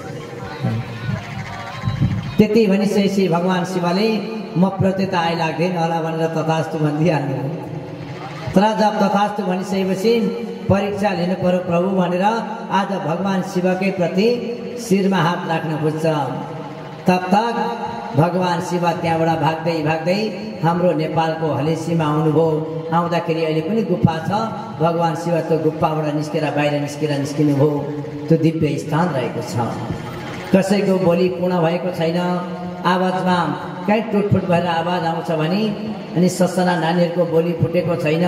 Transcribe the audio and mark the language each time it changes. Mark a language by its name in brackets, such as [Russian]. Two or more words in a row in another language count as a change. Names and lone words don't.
[Nepali] त्यति भनिसकेपछि भगवान शिवले म प्रति त आइलाग्दैन होला भनेर तथास्तु भनिदिइहाल्नु। तर जब तथास्तु भनिसकेपछि परीक्षा लिनु पर्यो प्रभु भनेर आज भगवान शिवकै प्रति शिरमा हात राख्न खोज्छ। [Hindi] तब तक [Nepali] भगवान शिव त्यहाँबाट भाग्दै भाग्दै हाम्रो नेपालको हलेसीमा आउनुभयो। आउँदाखेरि अहिले पनि गुफा छ। भगवान शिव त्यो गुफाबाट निस्केर बाहिर निस्किनुभयो। त्यो दिव्य स्थान रहेको छ। कसैको बोली पूर्ण भएको छैन। आवाजमा कहीँ टुटफुट भएर आवाज आउँछ भने अनि ससाना नानीहरूको बोली फुटेको छैन।